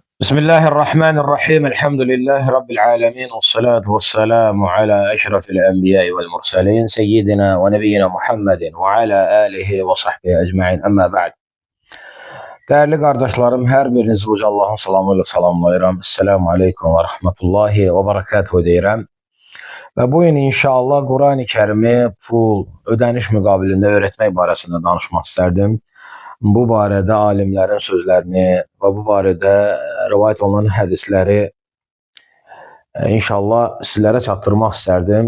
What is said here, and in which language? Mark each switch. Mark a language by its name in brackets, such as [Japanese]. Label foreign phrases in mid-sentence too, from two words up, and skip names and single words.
[Arabic] بسم الله الرحمن الرحيم الحمد لله رب العالمين والصلاة والسلام على أشرف الأنبياء والمرسلين سيدنا ونبينا Muhammed وعلى آله وصحبه أجمعين. أما بعد. [Azerbaijani] Değerli kardeşlerim, her birinizi uca Allah'ın salamıyla salamlayıram. [Arabic] السلام عليكم ورحمة الله وبركاته [Azerbaijani] deyirəm. Və bu gün inşallah Qurani Kərimi pul ödəniş müqabilində öğretmək barəsində danışmaq istərdim. Bu barədə alimlərin sözlərini və bu barədə rivayet olunan hədisləri inşallah sizlərə çatdırmaq istərdim.